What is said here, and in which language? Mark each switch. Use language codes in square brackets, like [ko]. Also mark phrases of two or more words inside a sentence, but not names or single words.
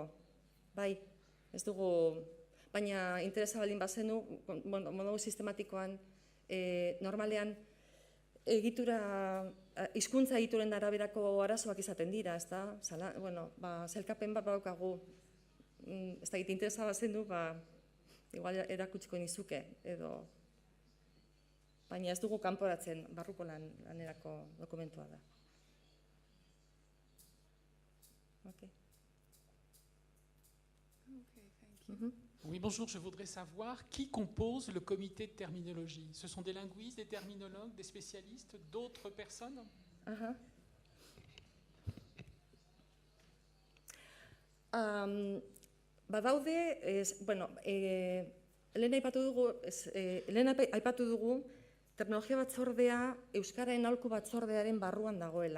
[eu] Bai, ez dugu, baina interesa baldin bazenu, modu sistematikoan, normalean, hizkuntza egituren araberako arazoak izaten dira, ez da? Sailkapen bat badaukagu, ez da, interesa bazenu, igual erakutsiko nizuke, edo... Baina ez dugu kanporatzen, barruko lanerako dokumentua da. [en] Okay, thank you. [fr] Oui, bonjour, je voudrais savoir qui compose le comité de terminologie. Ce sont des linguistes, des terminologues, des spécialistes, d'autres personnes? [eu] Badaude, lehen aipatu dugu, terminologia batzordea Euskararen aholku batzordearen barruan dagoela.